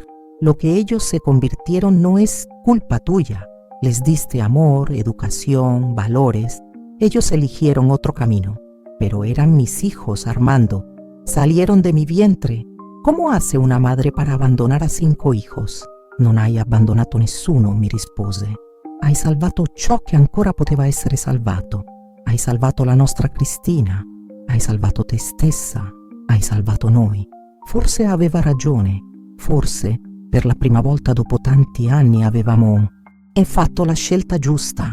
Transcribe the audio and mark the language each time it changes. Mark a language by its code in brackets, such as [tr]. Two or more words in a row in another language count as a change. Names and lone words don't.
[es] Lo que ellos se convirtieron no es culpa tuya. Les diste amor, educación, valores. Ellos eligieron otro camino. Pero eran mis hijos, Armando. Salieron de mi vientre. ¿Come hace una madre para abbandonare a 5 hijos? [it] Non hai abbandonato nessuno, mi rispose. Hai salvato ciò che ancora poteva essere salvato. Hai salvato la nostra Cristina. Hai salvato te stessa. Hai salvato noi. Forse aveva ragione. Forse, per la prima volta dopo tanti anni, avevamo fatto la scelta giusta.